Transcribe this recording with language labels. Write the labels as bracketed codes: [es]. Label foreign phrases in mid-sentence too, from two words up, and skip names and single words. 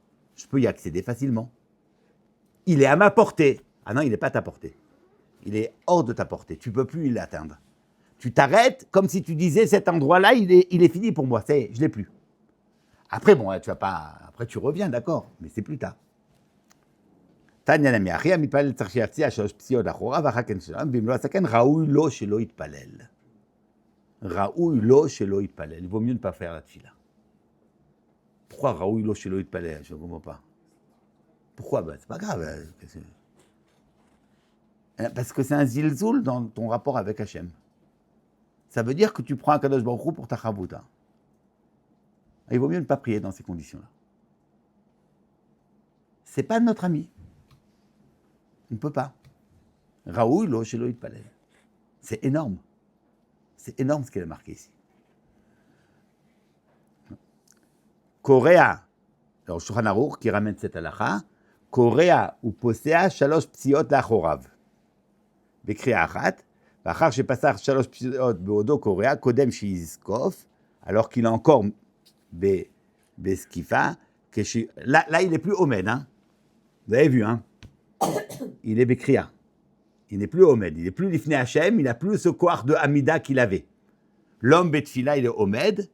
[fr] Je peux y accéder facilement. Il est à ma portée. Ah non, il n'est pas à ta portée. Il est hors de ta portée. Tu ne peux plus l'atteindre. Tu t'arrêtes comme si tu disais, cet endroit-là, il est fini pour moi. Je ne l'ai plus. Après, bon, tu vas pas. Après, tu reviens, d'accord, mais c'est plus tard. [he] תניא נמי אחי המתפלל צריך שיציע 3 פסיעות אחורה ואחר כן שלום, ואם לא עשה כן, ראוי לו שלא יתפלל. ראוי לו שלא יתפלל. [fr] Il vaut mieux ne pas faire la tfila. Pourquoi [he] ראוי לו שלא יתפלל? [fr] Je ne comprends pas. Pourquoi? C'est pas grave. Parce que c'est un zilzoul dans ton rapport avec Hachem. Ça veut dire que tu prends un Kadosh Baruch Hu pour ta chavouta. Il vaut mieux ne pas prier dans ces conditions-là. C'est pas notre ami. On ne peut pas. [he] ראוי לו שלא יתפלל. [fr] C'est énorme. C'est énorme ce qu'elle a marqué ici. Korea. Alors, Shulchan Aruch qui ramène cette halakha. [he] כורע ופוסע שלוש פסיעות לאחוריו. בכריעה אחת. ואחר שפסע שלוש פסיעות בעודו כורע קודם שיזקוף. [fr] Alors qu'il est encore beskifa. Là, il n'est plus Omed. Hein. Vous avez vu, hein? Il est Bekriya. Il n'est plus Omed. Il n'est plus [he] לפני השם. [fr] Il n'a plus ce koach de Hamida qu'il avait. L'homme Betfila, il est Omed.